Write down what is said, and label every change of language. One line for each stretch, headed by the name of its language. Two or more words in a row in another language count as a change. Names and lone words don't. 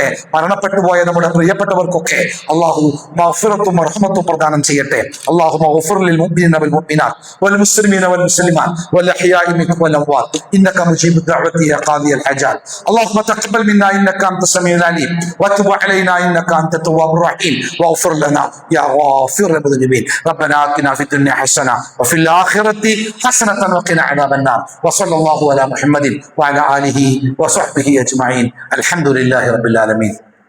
Malayalam: മരണപ്പെട്ടു പോയ നമ്മുടെ പ്രിയപ്പെട്ടവർക്കൊക്കെ അല്ലാഹു മഗ്ഫിറത്തും റഹ്മത്തും പ്രദാനം ചെയ്യട്ടെ.
Arabic: اللهم اغفر للمؤمنين والمؤمنات والمسلمين والمسلمات الأحياء منهم والأموات إنك مجيب الدعوات يا قاضي الحاجات. اللهم تقبل منا إنك أنت السميع العليم وتب علينا إنك أنت التواب الرحيم واغفر لنا يا غافر المذنبين. ربنا آتنا في الدنيا حسنة وفي الآخرة حسنة وقنا عذاب النار. وصلى الله على محمد وعلى آله وصحبه أجمعين. الحمد لله رب العالمين.